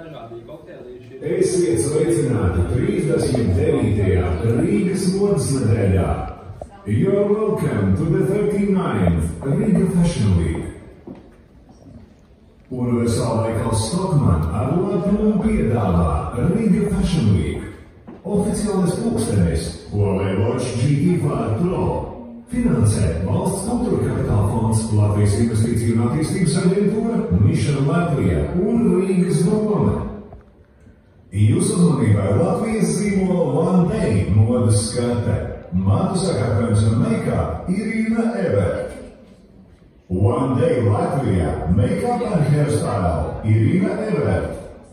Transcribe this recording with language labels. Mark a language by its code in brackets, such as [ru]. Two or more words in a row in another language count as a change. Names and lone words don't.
[lv] Esiet sveicināti 39. Rīgas modes nedēļā. [en] You're welcome to the 39th Riga Fashion Week. [lv] Universāla veikals Stockmann ar lepnumu piedāvā Riga Fashion Week. Oficiālais pulkstenis Huawei Watch GT5 Pro. Finansē Valsts kultūra kapitāla fonds, Latvijas investīciju un attīstības aģentūra, Mission Latvija un Rīgas doma. Jūsu uzmanībai Latvijas zīmola One Day modes skate. Matu sakārtojums un make-up Irina Evert. [en] One Day Latvijā make-up and hairstyle Irina Evert.